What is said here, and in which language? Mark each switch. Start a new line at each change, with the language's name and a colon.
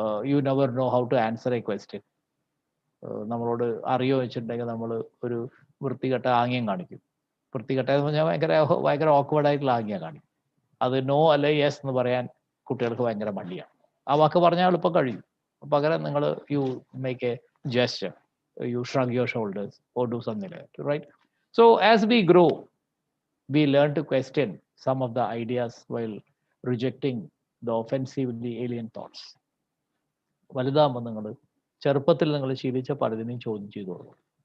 English: You never know how to answer a question.
Malayalam: നമ്മളോട് അറിയോ വെച്ചിട്ടുണ്ടെങ്കിൽ നമ്മൾ ഒരു വൃത്തികെട്ട ആംഗ്യം കാണിക്കും. വൃത്തികെട്ട എന്ന് പറഞ്ഞാൽ ഭയങ്കര ഓക്വേർഡായിട്ടുള്ള ആംഗ്യം കാണിക്കും. അത് നോ അല്ലെ യെസ് എന്ന് പറയാൻ കുട്ടികൾക്ക് ഭയങ്കര മടിയാണ്. ആ വാക്ക് പറഞ്ഞാൽ എളുപ്പം കഴിയും. പകരം നിങ്ങൾ
English: You make a gesture, you shrug your shoulders or do something like that, right? So as we grow, we learn to question some of the ideas while rejecting the offensively alien thoughts.
Malayalam: വലുതാകുമ്പോൾ നിങ്ങൾ ചെറുപ്പത്തിൽ നിങ്ങൾ ശീലിച്ച പലതിനെയും ചോദ്യം ചെയ്തു തുടങ്ങും.